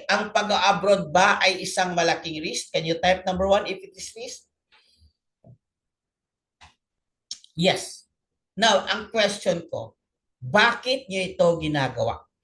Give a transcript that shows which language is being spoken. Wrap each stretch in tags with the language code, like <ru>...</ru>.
<tl>Ang pag-abroad ba ay isang malaking risk?</tl> <en>Can you type number 1 if it is risk? Yes.</en> <tl>Now, ang question ko, bakit nyo ito ginagawa?</tl>